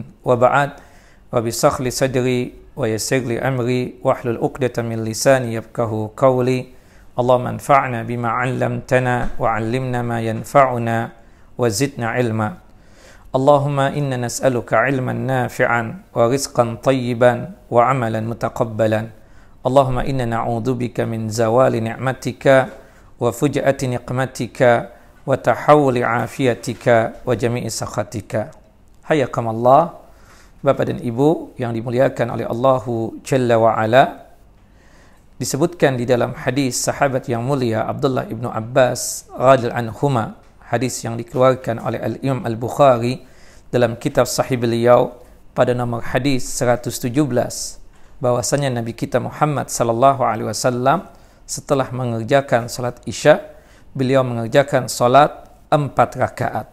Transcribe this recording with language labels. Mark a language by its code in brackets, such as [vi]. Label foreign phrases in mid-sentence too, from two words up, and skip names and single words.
[ar] وبعد، واشرح لي صدري ويسر لي أمري واحلل عقدة من لساني يفقهوا قولي. اللهم انفعنا بما علمتنا وعلمنا ما ينفعنا وزدنا علما. اللهم إنا نسألك علما نافعا ورزقا طيبا وعملا متقبلا. اللهم إنا نعوذ بك من زوال نعمتك وفجاءة نقمتك وتحول عافيتك وجميع سخطك. Hayakumullah, [id] Bapak dan Ibu yang dimuliakan oleh [ar] الله جل وعلا. [id] Disebutkan di dalam hadis sahabat yang mulia Abdullah ibnu Abbas [ar] رضي الله عنهما, [id] hadis yang dikeluarkan oleh Al-Imam Al-Bukhari dalam kitab sahih beliau pada nomor hadis 117, bahwasanya Nabi kita Muhammad [ar] صلى الله عليه وسلم [id] setelah mengerjakan salat Isya, beliau mengerjakan salat 4 rakaat.